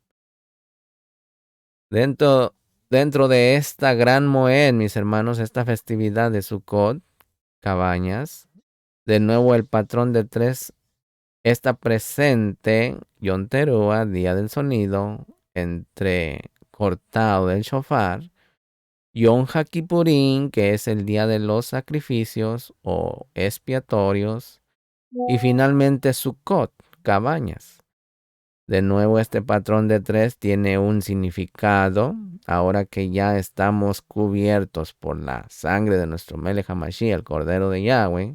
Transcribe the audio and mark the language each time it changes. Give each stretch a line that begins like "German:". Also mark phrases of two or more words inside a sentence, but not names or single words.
Spanish: Dentro de esta gran Moed, mis hermanos, esta festividad de Sukkot, cabañas, de nuevo el patrón de 3 está presente.
Hebrew: יום תרועה,
Spanish: día del sonido, entre cortado del shofar.
Hebrew: יום הכיפורים,
Spanish: que es el día de los sacrificios o expiatorios. Y finalmente Sukkot, cabañas. De nuevo, este patrón de 3 tiene un significado. Ahora que ya estamos cubiertos por la sangre de nuestro
Hebrew: מלך המשיח,
Spanish: el Cordero de Yahweh,